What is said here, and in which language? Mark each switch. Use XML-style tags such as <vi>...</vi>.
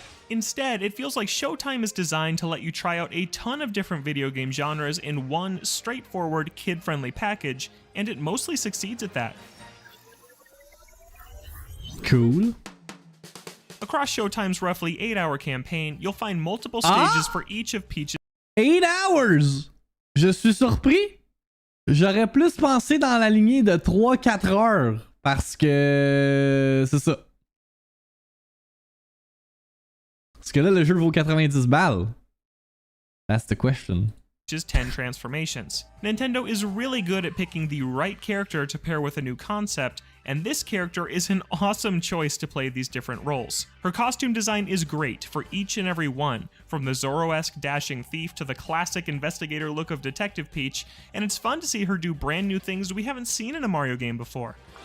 <en>Instead, it feels like Showtime is designed to let you try out a ton of different video game genres in one straightforward, kid-friendly package, and it mostly succeeds at that. Cool. Across Showtime's roughly 8-hour campaign, you'll find multiple stages for each of Peach's 8 hours!</en> <fr>Je suis surpris. J'aurais plus pensé dans la lignée de 3-4 heures. Parce que... c'est ça. Parce que là, le jeu vaut 90 balles.</fr> <en>That's the question. 10 transformations. Nintendo is really good at picking the right character to pair with a new concept, and this character is an awesome choice to play these different roles. Her costume design is great for each and every one, from the Zorro-esque dashing thief to the classic investigator look of Detective Peach, and it's fun to see her do brand new things we haven't seen in a Mario game before.</en>